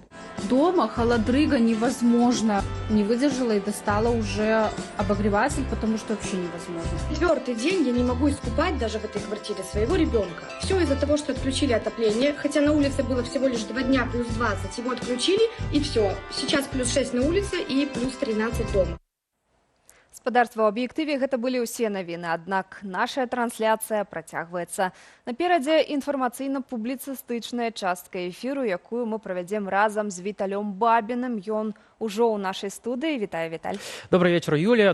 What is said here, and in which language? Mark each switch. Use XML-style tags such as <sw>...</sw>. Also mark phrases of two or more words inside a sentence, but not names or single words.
<ru>Дома холодрыга невозможно. Не выдержала и достала уже обогреватель, потому что вообще невозможно. 4-й день я не могу искупать даже в этой квартире своего ребенка. Все из-за того, что отключили отопление, хотя на улице было всего лишь 2 дня плюс 20, его отключили и все. Сейчас плюс 6 на улице и плюс 13 дома.</ru> <be>Гаспадарства, у аб'ектыве гэта былі ўсе навіны, аднак наша трансляцыя працягваецца. Наперадзе інфармацыйна-публіцыстычная частка эфіру, якую мы правядзем разам з Віталём Бабіным. Ён ужо ў нашай студыі. Вітаю, Віталь.</be> <ru>Добрый вечер, Юлія.</ru>